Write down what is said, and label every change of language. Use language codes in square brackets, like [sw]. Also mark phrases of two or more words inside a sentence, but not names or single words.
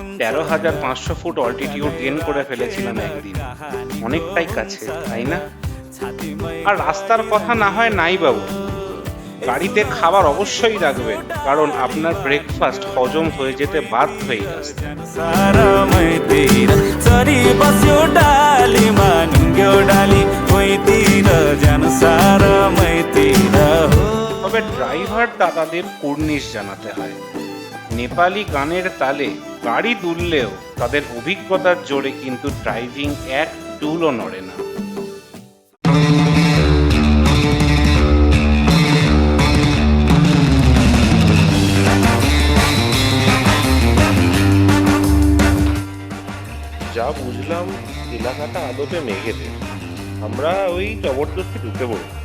[bn] ১৩,৫০০ ফুট [en] altitude gain [bn] করে ফেলেছিলাম একদিন, অনেকটাই কাছে, তাই না? আর রাস্তার কথা না হয় নাই বাবু, গাড়িতে খাবার অবশ্যই রাখবেন, কারণ আপনার ব্রেকফাস্ট হজম হয়ে যেতে বাধ্যই রাস্তা। [ne] सारा मैतिर चरी बस्यो डालीमा नुङ्ग्यो डाली मैतिर जानु सारा मैतिर हो। [bn] তবে ড্রাইভার দাদাদের কুর্নিশ জানাতে হয়। নেপালি গানের তালে গাড়ি তুললেও তাদের অভিজ্ঞতার জোরে কিন্তু ড্রাইভিং এক চুলও নড়ে না। যা বুঝলাম এলাকাটা আদতে মেঘেদের, আমরা ওই জবরদস্তি ঢুকে পড়ি।